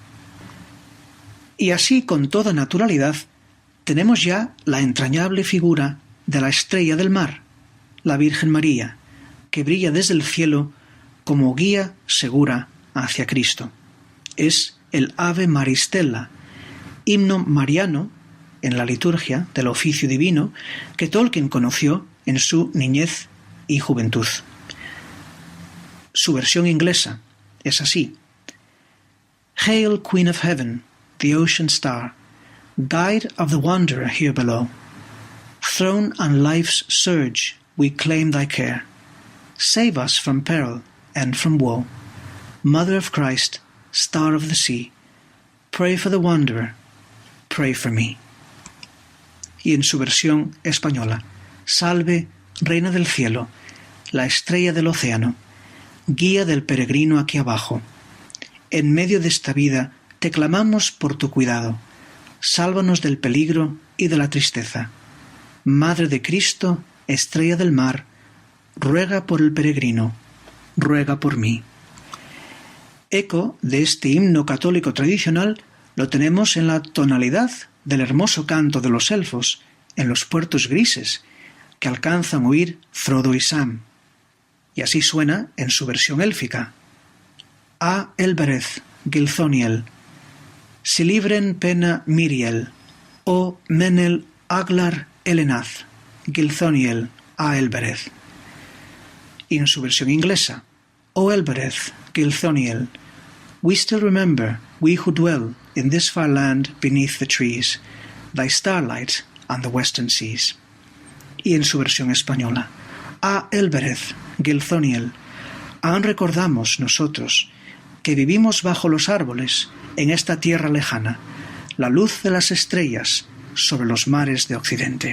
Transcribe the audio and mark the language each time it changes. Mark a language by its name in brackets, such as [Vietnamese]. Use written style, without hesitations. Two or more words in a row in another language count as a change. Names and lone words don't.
[Spanish] Y así, con toda naturalidad, tenemos ya la entrañable figura de la estrella del mar, la Virgen María, que brilla desde el cielo como guía segura hacia Cristo. Es el Ave Maristella, himno mariano en la liturgia del oficio divino que Tolkien conoció en su niñez y juventud. Su versión inglesa es así: [English] Hail, Queen of Heaven, the ocean star, guide of the wanderer here below. Thrown on life's surge, we claim thy care. Save us from peril and from woe. Mother of Christ, star of the sea, pray for the wanderer, pray for me. [Spanish] Y en su versión española: Salve, Reina del cielo, la estrella del océano, guía del peregrino aquí abajo. En medio de esta vida te clamamos por tu cuidado. Sálvanos del peligro y de la tristeza. Madre de Cristo, estrella del mar, ruega por el peregrino, ruega por mí. Eco de este himno católico tradicional lo tenemos en la tonalidad del hermoso canto de los elfos en los puertos grises que alcanzan a oír Frodo y Sam. Y así suena en su versión élfica. [Sindarin] A Elbereth, Gilthoniel, si libren pena Miriel, o Menel Aglar Elenaz, Gilthoniel, a Elbereth. [Spanish] Y en su versión inglesa, [English] O Elbereth, Gilthoniel, we still remember, we who dwell in this far land beneath the trees, thy starlight and the western seas. [Spanish] Y en su versión española, A Elbereth, Gilthoniel, aún recordamos nosotros que vivimos bajo los árboles en esta tierra lejana, la luz de las estrellas sobre los mares de Occidente.